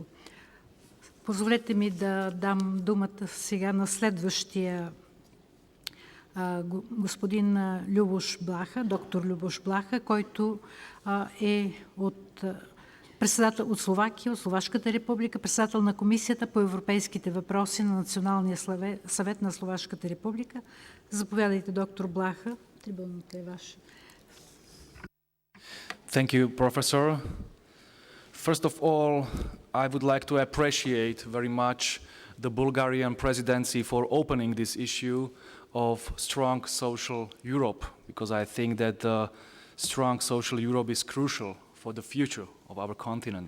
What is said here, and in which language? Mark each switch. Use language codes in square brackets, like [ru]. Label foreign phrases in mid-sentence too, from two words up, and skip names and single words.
[bg] Позволете ми да дам думата сега на следващия господин Ľuboš BLAHA, доктор Ľuboš BLAHA, който е председател от Словакия, от Словашката република, председател на Комисията по европейските въпроси на Националния съвет на Словашката република. Заповядайте, доктор BLAHA. Трибуната е ваша. [en] Thank you, Professor. First of all, I would like to appreciate very much the Bulgarian presidency for opening this issue of strong social Europe, because I think that strong social Europe is crucial for the future of our continent.